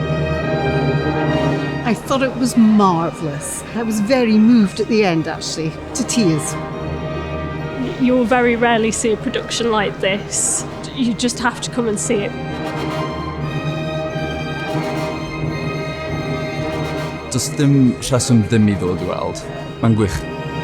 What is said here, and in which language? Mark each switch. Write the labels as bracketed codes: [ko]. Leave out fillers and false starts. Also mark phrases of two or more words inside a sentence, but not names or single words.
[en] I thought it was marvellous. I was very moved at the end, actually, to tears. You'll very rarely see a production like this. You just have to come and see it. [cy] Does dim rheswm ddim I ddod I weld. Mae'n gwych